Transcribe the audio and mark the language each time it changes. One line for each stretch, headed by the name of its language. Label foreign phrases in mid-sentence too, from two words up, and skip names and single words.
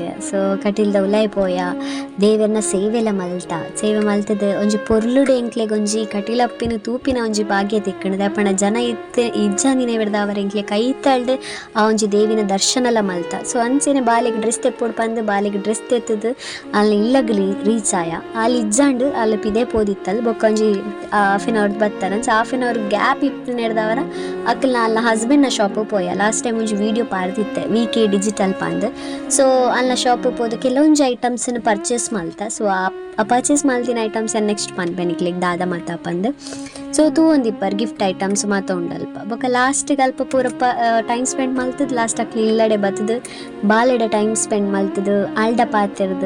Tulu: ಸೊ ಕಟೀಲ್ದ ಉಲಾಯ್ ಪೋಯ ದೇವರನ ಸೇವೆ ಮಲ್ತದ ಒಂಜಿ ಪೊರ್ಲುಡೆ ಎಂಕ್ಲೆಗ್ ಒಂಜಿ ಕಟೀಲಪ್ಪಿನ ತೂಪಿನ ಒಂಜಿ ಭಾಗ್ಯ ತಿಕ್ಕಣದ ಅಪ್ಪಣ ಜನ ಇಜ್ಜಾಂದಿನ ಬಿಡ್ದ ಅವರ ಎಂಕ್ಲೆ ಕೈ ತಳ್ದು ಆ ಒಂಜಿ ದೇವಿನ ದರ್ಶನಲ ಮಲ್ತ. ಸೊ ಅಂಚೆನೆ ಬಾಲೆಗ್ ಡ್ರೆಸ್ ತೆಪ್ಪೊಡು ಪಂದು ಬಾಲೆಗ್ ಡ್ರೆಸ್ ತೆತ್ತದು ಅಲ್ಲಿ ಇಲ್ಲಗ್ ರೀಚ್ ಆಯ ಅಲ್ಲಿ ಇಜ್ಜಾಂಡು ಅಲ್ಲಿ ಪಿದೆ ಪೋದಿತ್ತಲ್ ಬೊಕ್ಕ ಒಂಜಿ
English: half an hour
Tulu: ಬತ್ತಾರ
English: half an hour gap
Tulu: ಇಪ್ಪು ನೆಡ್ದವರ ಅಕ್ಕಲ್ ಅಲ್ಲ ಹಸ್ಬೆಂಡ್ನ ಶಾಪ್ ಪೋಯ
English: last time
Tulu: ಒಂಜಿ ವೀಡಿಯೋ ಪಾರ್ದಿತ್ತೆ ವಿಕೆ ಡಿಜಿಟಲ್ ಪಂದ್. ಸೊ ಅಲ್ಲ ಶಾಪ್ ಪೋದು ಕೆಲವೊಂಜಿ ಐಟಮ್ಸನ್ನು ಪರ್ಚೇಸ್ ಮಲ್ತ. ಸೊ ಆ ಪರ್ಚೇಸ್ ಮಲ್ತಿನ
English: items next
Tulu: ಪನ್ಪೆನಿಕ್ಲಿಗೆ ದಾದ ಮಾತ ಪಂದ್. ಸೊ ತೂ ಒಂದಿಪ್ಪರ್
English: gift items
Tulu: ಮಾತ ಉಂಡಲ್ಪ ಬೊಕ್ಕ ಲಾಸ್ಟಿಗೆ ಅಲ್ಪ ಪೂರ
English: time spend
Tulu: ಮಲ್ತದ
English: last akli
Tulu: ಇಲ್ಲಡೆ ಬತ್ತದು ಬಾಲೆಡೆ
English: time spend
Tulu: ಮಲ್ತದು ಆಲ್ಡ ಪಾತಿರ್ದು.